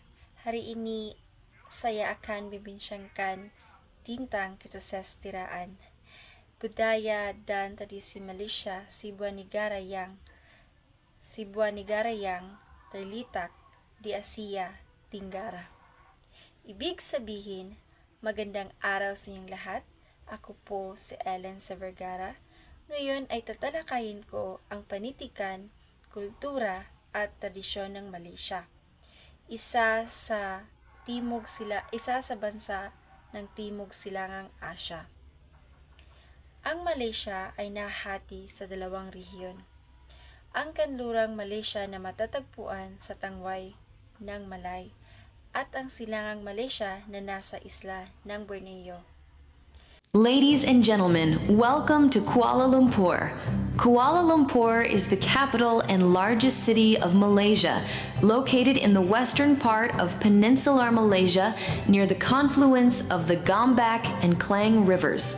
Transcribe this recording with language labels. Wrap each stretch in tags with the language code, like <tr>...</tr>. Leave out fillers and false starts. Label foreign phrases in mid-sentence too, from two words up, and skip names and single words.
<ms>Hari ini saya akan membincangkan tentang kesejahteraan, budaya dan tradisi Malaysia, sebuah negara yang terletak di Asia Tenggara.</ms> <tl>Ibig sabihin, magandang araw sa inyong lahat. Ako po si Ellen C. Vergara. Ngayon ay tatalakayin ko ang panitikan, kultura at tradisyon ng Malaysia. Isa sa bansa ng Timog Silangang Asya. Ang Malaysia ay nahati sa dalawang rehiyon. Ang kanlurang Malaysia na matatagpuan sa tangway ng Malay at ang silangang Malaysia na nasa isla ng Borneo.</tl> <en>Ladies and gentlemen, welcome to Kuala Lumpur. Kuala Lumpur is the capital and largest city of Malaysia, located in the western part of peninsular Malaysia near the confluence of the Gombak and Klang rivers.</en>